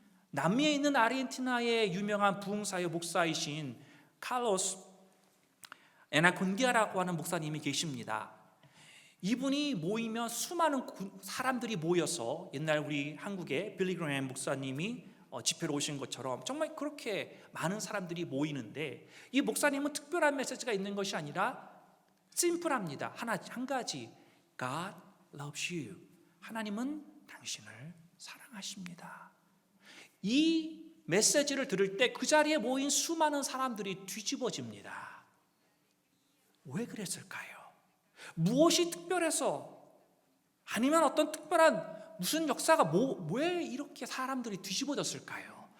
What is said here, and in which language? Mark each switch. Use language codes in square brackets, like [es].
[ko] 남미에 있는 아르헨티나의 유명한 부흥사요 목사이신 칼로스 에나콘디아라고 하는 목사님이 계십니다. 이분이 모이면 수많은 사람들이 모여서 옛날 우리 한국의 빌리 그레이엄 목사님이 집회로 오신 것처럼 정말 그렇게 많은 사람들이 모이는데 이 목사님은 특별한 메시지가 있는 것이 아니라 심플합니다. 한 가지, [en] God loves you. [ko] 하나님은 당신을 사랑하십니다. 이 메시지를 들을 때 그 자리에 모인 수많은 사람들이 뒤집어집니다. 왜 그랬을까요? 무엇이 특별해서, 아니면 어떤 특별한 무슨 역사가 왜 이렇게 사람들이 뒤집어졌을까요?